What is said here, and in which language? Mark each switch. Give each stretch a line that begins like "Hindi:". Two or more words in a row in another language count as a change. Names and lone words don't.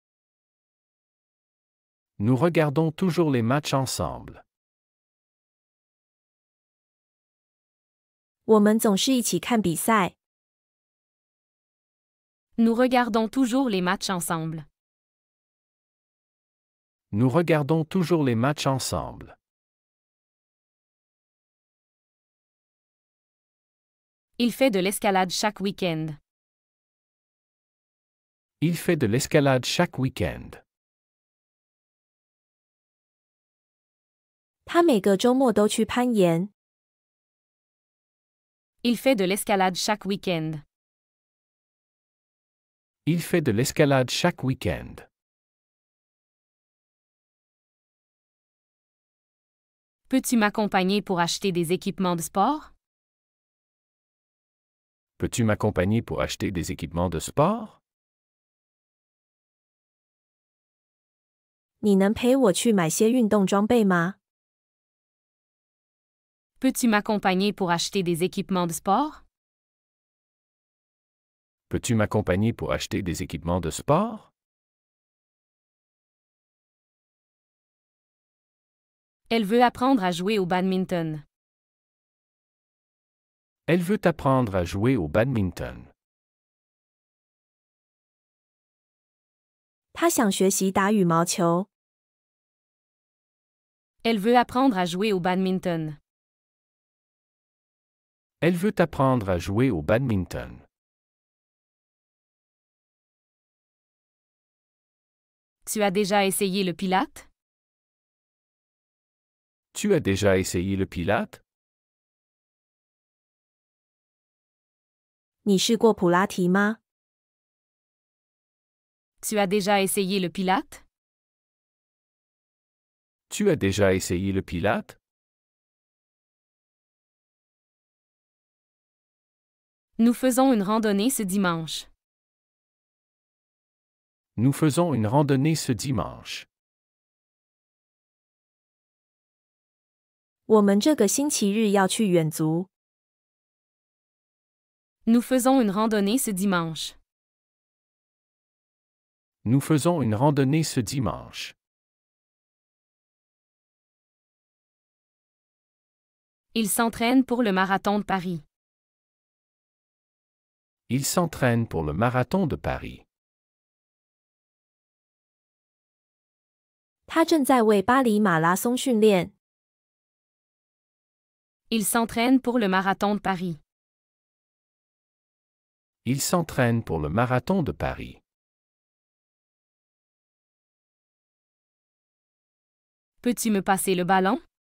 French: Nous regardons toujours les matchs ensemble.
Chinese: 我们总是一起看比赛。
French: Nous regardons toujours les matchs ensemble. Nous regardons toujours les matchs ensemble. Il fait de l'escalade chaque week-end. Il fait de l'escalade chaque week-end.
Chinese: 他每个周末都去攀岩。
French: Il fait de l'escalade chaque week-end. Il fait de l'escalade chaque week-end. Peux-tu m'accompagner pour acheter des équipements de sport? Peux-tu m'accompagner pour acheter des équipements de sport?
Chinese: 你能陪我去买些运动装备吗？
French: Peux-tu m'accompagner pour acheter des équipements de sport? Peux-tu m'accompagner pour acheter des équipements de sport? Elle veut apprendre à jouer au badminton. Elle veut apprendre à jouer au badminton.
Chinese: 他想学习打羽毛球。
French: Elle veut apprendre à jouer au badminton. Elle veut apprendre à jouer au badminton. Tu as déjà essayé le pilate? Tu as déjà essayé le pilate?
Chinese: 你试过普拉提吗？
French: Tu as déjà essayé le pilate? Tu as déjà essayé le pilate? Nous faisons une randonnée ce dimanche. Nous faisons une randonnée ce dimanche.
Chinese: 我们这个星期日要去远足。
French: Nous faisons une randonnée ce dimanche. Nous faisons une randonnée ce dimanche. Il s'entraîne pour le marathon de Paris. Il s'entraîne pour le marathon de Paris.
Chinese: 他正在为巴黎马拉松训练。
French: Il s'entraîne pour le marathon de Paris. Il s'entraîne pour le marathon de Paris. Peux-tu me passer le ballon?